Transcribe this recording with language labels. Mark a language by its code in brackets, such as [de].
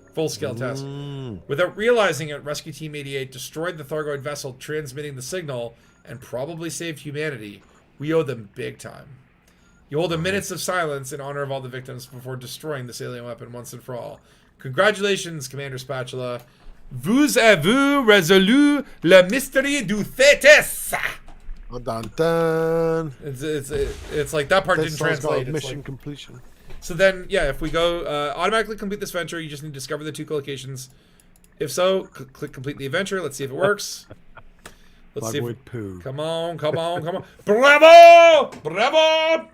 [en] Without realizing it, Rescue Team 88 destroyed the Thargoid vessel transmitting the signal, and probably saved humanity. We owe them big time. You hold a minutes of silence in honor of all the victims before destroying this alien weapon once and for all. Congratulations, Commander Spatula. [fr] Vous avez résolu le mystère du Thetis! Dun, dun. [en] It's like that part didn't translate. Mission completion. So then, yeah, if we go automatically complete this venture, you just need to discover the 2 collocations. If so, click complete the adventure. Let's see if it works. Let's see if poo. Come on. Bravo!